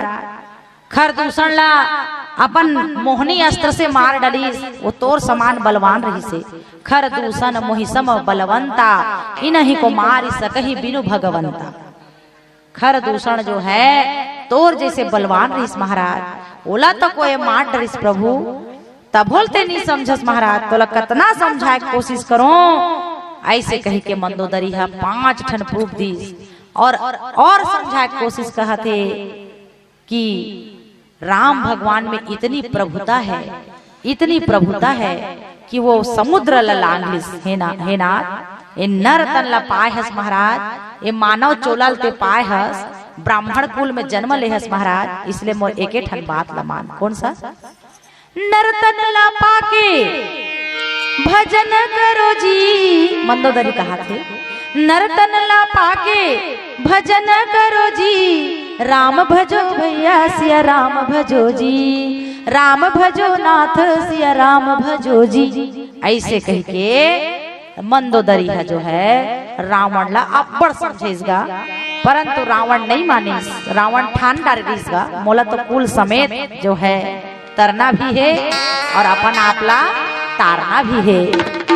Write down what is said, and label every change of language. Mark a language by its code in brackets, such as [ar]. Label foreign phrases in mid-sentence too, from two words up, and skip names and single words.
[hne] खर दूषण ला अपन मोहनी अस्त्र से मार डलिस, वो तोर समान बलवान रही से। [awa] खर दूषण मोहिसम बलवंता, इन्हीं को मार सकही बिनु भगवंता। [hne] खर दूषण जो है तोर जैसे बलवान रहीस महाराज। ओला तो कोई मार डरिस प्रभु। तब बोलते नहीं समझस महाराज, तोला कतना समझाए कोशिश करो। ऐसे कही के मंदोदरी है 5 ठन प्रूफ दी और समझाए कोशिश कहते कि राम भगवान में इतनी प्रभुता है, इतनी प्रभुता है कि वो समुद्र लांघिस है ना ये नर तन ला पाए हस महाराज, ये मानव चोलल ते पाए हस, ब्राह्मण कुल में जन्म ले हस महाराज। इसलिए मोर एके ठन बात ला मान। कौन सा? नर तन ला पाके भजन करो जी, मंदोदरी कहा थे। नर तन ला पाके भजन करो जी, राम भजो भैया सिया राम भजो जी, राम भजो नाथ सिया राम भजो जी। ऐसे कह के मंदोदरी है जो है रावण ला अब्बड़ समझेगा, परंतु रावण नहीं मानिस। रावण ठान डालेगा मोला तो कुल समेत जो है तरना भी है और अपन आपला तारना भी है।